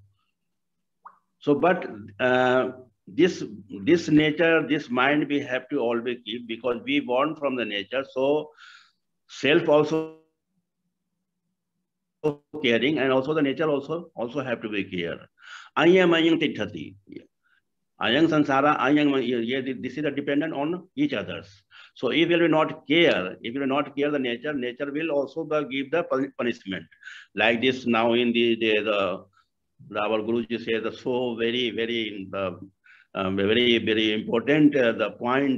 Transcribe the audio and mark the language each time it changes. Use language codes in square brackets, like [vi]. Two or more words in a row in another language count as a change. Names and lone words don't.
[en] So but this nature, this mind, we have to always keep, because we born from the nature. So self also caring, and also the nature also have to be care. [pi] Ayam tithati. Ayang sansara, [en] this is dependent on each others. So if you will not care, the nature will also give the punishment. Like this now in the our Guruji said so very, very, very important the point.